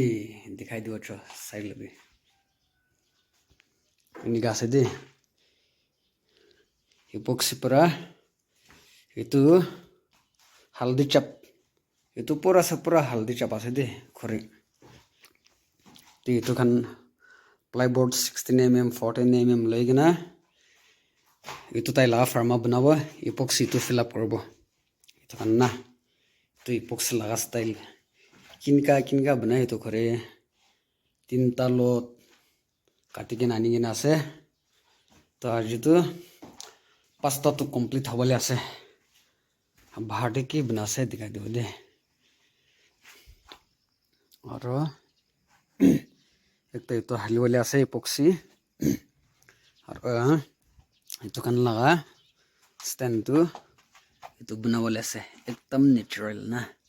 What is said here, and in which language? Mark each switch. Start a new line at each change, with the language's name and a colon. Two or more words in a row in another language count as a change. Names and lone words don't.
Assamese: দেখাই দিব চাই ল'বি এনেকুৱা আছে দেই। ইপক্সি পৰা এইটো হালধি চাপ, এইটো পুৰা হালধি চাপ আছে দেই খৰি।
Naga Pidgin: তো এইটো খান প্লাইবোৰ্ড 16mm 14mm লৈ কিনা itu tai la farma banawa epoxy
English: to fill up
Naga Pidgin: korbo itu kan na to epoxy laga style kinka banai to khore tinta lot katigen ani gina ase to ajitu pasta to complete hobale ase bharte ki banase dikhai dibo de aro ekta itu haliwale ase epoxy aro itu kan laga stand tu itu banawale ase ekdam natural na